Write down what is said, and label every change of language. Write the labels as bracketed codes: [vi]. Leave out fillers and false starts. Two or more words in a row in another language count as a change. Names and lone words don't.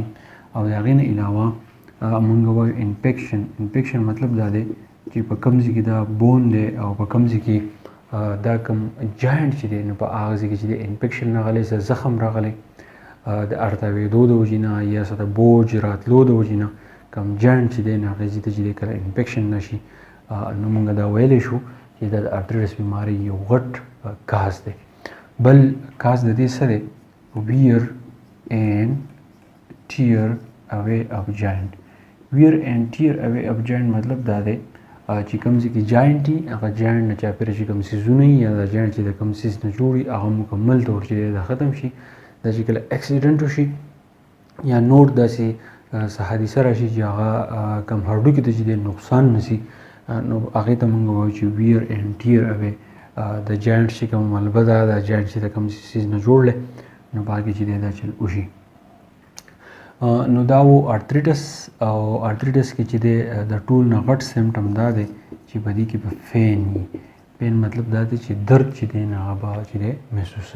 [ps] او د هغې نه علاوه مونږ وایو انفیکشن مطلب دا دی چې په کوم ځای کې دا بون دی او په کوم ځای کې دا کوم جاینټ چې دی نو په هغه ځای کې چې دی انفیکشن راغلی، څه زخم راغلی د ارتاوېدو د وجې نه یا څه د بوج راتلو د وجې نه کوم جاینټ چې دی نو هغې ځای ته چې دی کله انفیکشن نشي نو مونږ دا ویلی شو چې دا د arthritis بیمارۍ یو غټ کاز دی. بل کاز د دې څه دی؟ [en] wear and tear away of joint. wear and tear away of joint [ps] مطلب دا دی چې کوم ځای کې جاینټ وي هغه جاینټ نه چاپېره چې کوم څیزونه وي یا دا جاینټ چې د کوم څیز نه جوړ وي هغه مکمل طور چې دا ختم شي. دا چې کله اکسیډنټ وشي یا نور داسې څه حادثه راشي چې هغه کوم هډوکي ته چې دی نقصان نشي نو هغې ته مونږ وایو چې [en] wear and tear away. [ps] د جاینټ چې کوم ملبه ده دا جاینټ چې د کوم څیز نه جوړ دی نو په هغې چې دی دا چل وشي. نو دا و arthritis. او arthritis کې چې دی د ټول نه غټ سمپټم دا دی چې په دې کې به فین وي. پین مطلب دا دی چې درد چې دی نه هغه به چې دی محسوسوي.